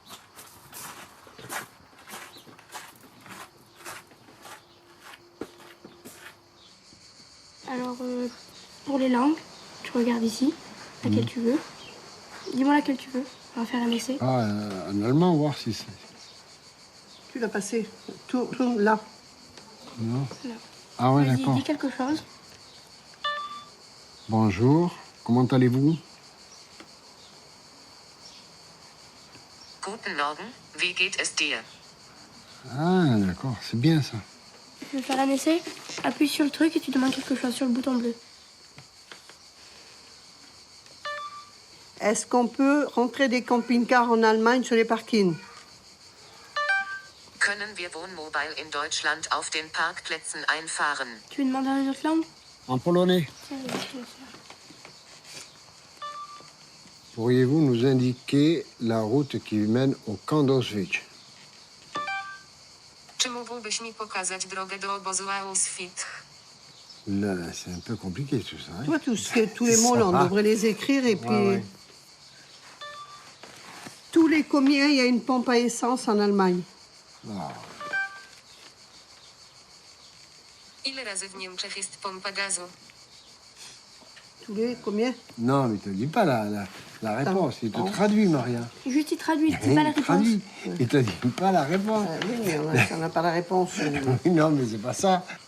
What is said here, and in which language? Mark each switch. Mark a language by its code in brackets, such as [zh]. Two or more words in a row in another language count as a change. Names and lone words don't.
[fr] Alors, pour les langues, tu regardes ici, laquelle tu veux. Dis-moi laquelle tu veux. On va faire un essai. Ah, en allemand, voir si c'est... Tu l'as passé. Tout là. Non. Non. Ah ouais, Vas-y, d'accord. dis quelque chose. Bonjour, comment allez-vous? [de] Guten Morgen, wie geht es dir? [fr] Ah, d'accord, c'est bien ça. Tu veux faire un essai? Appuie sur le truc et tu demandes quelque chose sur le bouton bleu. Est-ce qu'on peut rentrer des camping-cars en Allemagne sur les parkings? [de] Können wir Wohnmobil in Deutschland auf den Parkplätzen einfahren? [fr] Tu veux demander dans une autre langue? En polonais. Tiens, je vais te le faire. Pourriez-vous nous indiquer la route qui mène au camp d'Auschwitz? [pl] Czy mógłbyś mi pokazać drogę do obozu Auschwitz? [fr] Là, c'est un peu compliqué tout ça. Hein? Toi, tous les mots, là, on va. devrait les écrire et puis... ouais. Tous les combien il y a une pompe à essence en Allemagne? Ah. [pl] Ile razy w Niemczech jest pompa gazu? [fr] Tous les combien? Non, mais il te dit pas la réponse, il te Non. traduit, Maria. Juste, il traduit, c'est pas la Il réponse. traduit. Il te dit pas la réponse. Oui, mais on n'a pas la réponse. Non, mais c'est pas ça.